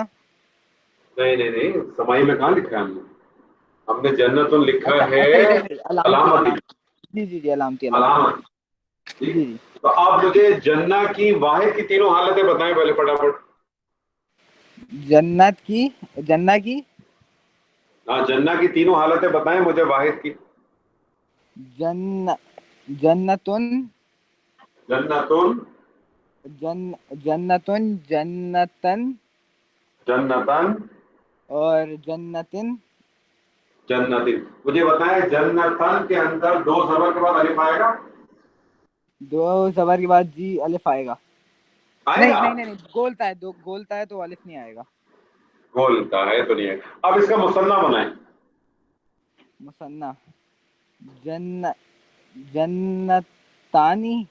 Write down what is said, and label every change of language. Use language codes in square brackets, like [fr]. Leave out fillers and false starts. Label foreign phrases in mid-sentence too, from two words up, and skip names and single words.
[ur] نہیں نہیں نہیں، سمائی میں کہاں لکھا ہے ہم نے جنتن لکھا ہے علامتی. جی جی جی، علامتی علامت. جی جی. تو آپ مجھے جنہ کی واحد کی تینوں حالتیں بتائیں پہلے فٹافٹ. جنہ کی ہاں، جنہ کی تینوں حالتیں بتائیں مجھے واحد کی. جنتن جنتن جنتن جنتن اور جنتن. جنتن. مجھے بتائیں جنتن کے اندر دو زبر کے بعد الف آئے گا؟ دو زبر کے بعد جی الف آئے گا. نہیں نہیں نہیں، گولتا ہے تو الف نہیں آئے گا. گولتا ہے تو نہیں ہے. اب اس کا مثنیٰ بنائیں. مثنیٰ جنتانی.